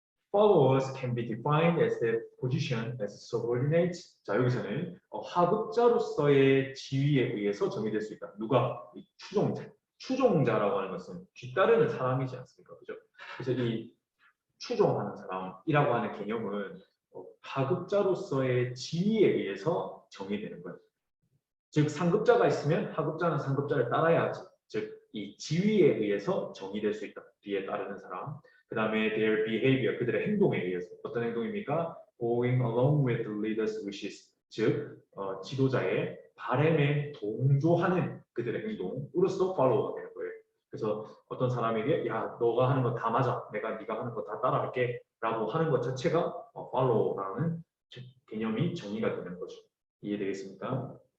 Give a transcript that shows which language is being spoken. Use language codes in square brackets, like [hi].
[en] Followers can be defined as their position as subordinates. [ko] 자, 여기서는 하급자로서의 지위에 의해서 정의될 수 있다. 누가? 이 추종자. 추종자라고 하는 것은 뒤따르는 사람이지 않습니까? 그죠? 그래서 이 추종하는 사람이라고 하는 개념은 하급자로서의 지위에 의해서 정의되는 거예요. 즉 상급자가 있으면 하급자는 상급자를 따라야 하지. 즉 이 지위에 의해서 정의될 수 있다. 뒤에 따르는 사람. 그 다음에 [en] their behavior, [ko] 그들의 행동에 의해서. 어떤 행동입니까? [en] Going along with the leader's wishes. [ko] 즉 지도자의 바람에 동조하는 그들의 행동으로서 follow가 되는 거예요. 그래서 어떤 사람에게 야 너가 하는 거 다 맞아. 내가 네가 하는 거 다 따라갈게. 라고 하는 것 자체가 follow라는 개념이 정의가 되는 거죠. 이해되겠습니까?